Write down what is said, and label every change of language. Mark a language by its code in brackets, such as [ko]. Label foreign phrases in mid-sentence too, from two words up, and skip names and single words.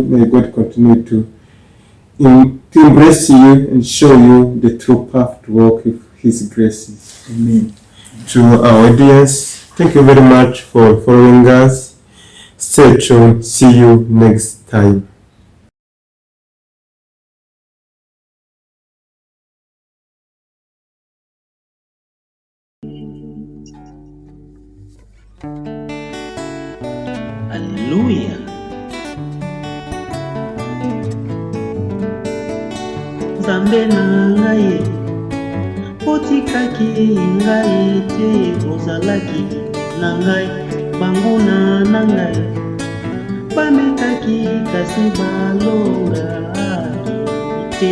[en] May God continue to embrace you and show you the true path to walk with His graces. Amen. To our audience, thank you very much for following us. Stay tuned. See you next time. Hallelujah. [ln] Nzambe na ngai otikaki ngai te ozalaki na ngai banguna na ngai bamekaki kasi balongaki te.